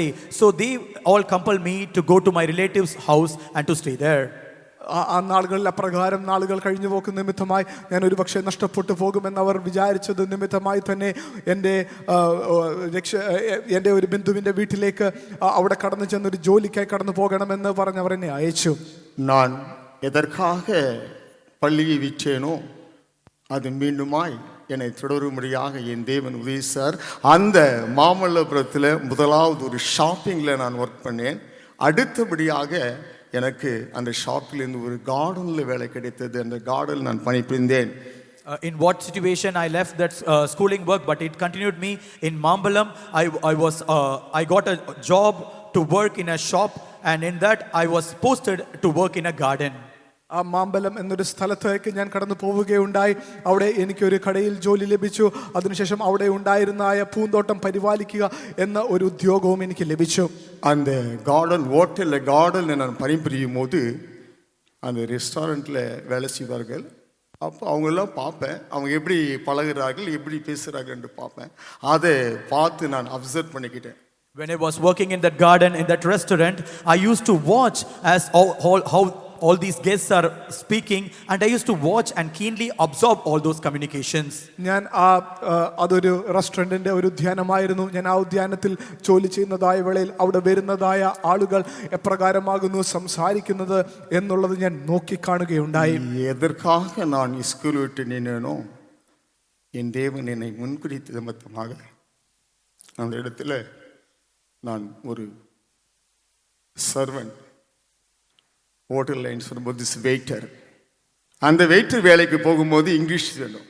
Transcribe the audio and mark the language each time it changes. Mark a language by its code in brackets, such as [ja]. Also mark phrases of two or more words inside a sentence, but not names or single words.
[en] So they all compelled me to go to my relative's house and to stay there. [ml] ആ നാളുകളിൽ അപ്രകാരം നാളുകൾ കഴിഞ്ഞു പോക്കുന്ന നിമിത്തമായി ഞാൻ ഒരു പക്ഷേ നഷ്ടപ്പെട്ടു പോകുമെന്നവർ വിചാരിച്ചത് നിമിത്തമായി തന്നെ എൻ്റെ ഒരു ബന്ധുവിൻ്റെ വീട്ടിലേക്ക് അവിടെ കടന്നു ചെന്നൊരു ജോലിക്കായി കടന്നു പോകണമെന്ന് പറഞ്ഞ് അവർ എന്നെ അയച്ചു. [ta] நான் எதற்காக பள்ளியை விற்றேனோ அது மீண்டுமாய் என்னை தொடரும்படியாக என் தேவன் உதவி சார். அந்த மாமல்லபுரத்தில் முதலாவது ஒரு ஷாப்பிங்கில் நான் ஒர்க் பண்ணேன். அடுத்தபடியாக எனக்கு அந்த ஷாப்பிலிருந்து ஒரு கார்டனில் வேலை கிடைத்தது. அந்த கார்டனில் நான் பணிபுரிந்தேன். [en] In what situation I left that schooling work, but it continued me in Mambalam. I got a job to work in a shop, and in that I was posted to work in a garden. [ml] ആ മാമ്പലം എന്നൊരു സ്ഥലത്തേക്ക് ഞാൻ കടന്നു പോവുകയുണ്ടായി. അവിടെ എനിക്കൊരു കടയിൽ ജോലി ലഭിച്ചു. അതിനുശേഷം അവിടെ ഉണ്ടായിരുന്ന പൂന്തോട്ടം പരിപാലിക്കുക എന്ന ഒരു ഉദ്യോഗവും എനിക്ക് ലഭിച്ചു. [ta] அந்த கார்டன் நான் பணிபுரியும் போது அந்த ரெஸ்டாரண்ட்டில் வேலை செய்வார்கள். அப்போ அவங்களெல்லாம் பார்ப்பேன், அவங்க எப்படி பழகுறார்கள், எப்படி பேசுகிறார்கள் என்று பார்ப்பேன். அதை பார்த்து நான் அப்சர்வ் பண்ணிக்கிட்டேன். [en] When I was working in that garden, in that restaurant, I used to watch as how all these guests are speaking, and I used to watch and keenly absorb all those communications. [ml] ഞാൻ അതൊരു റെസ്റ്റോറൻറ്റിൻ്റെ ഒരു ഉദ്യാനമായിരുന്നു. ഞാൻ ആ ഉദ്യാനത്തിൽ ജോലി ചെയ്യുന്നതായ വേളയിൽ അവിടെ വരുന്നതായ ആളുകൾ എപ്രകാരമാകുന്നു സംസാരിക്കുന്നത് എന്നുള്ളത് ഞാൻ നോക്കിക്കാണുകയുണ്ടായി. [ta] எதற்காக நான் ஸ்கூல் விட்டு நின்னேனோ என் தேவன் என்னை முன்குறித்த நிமித்தமாக அந்த இடத்துல நான் ஒரு [en] servant hotel line [ta] சொல்லும்போது வெயிட்டர், அந்த வெயிட்டர் வேலைக்கு போகும்போது இங்கிலீஷ் வேணும்.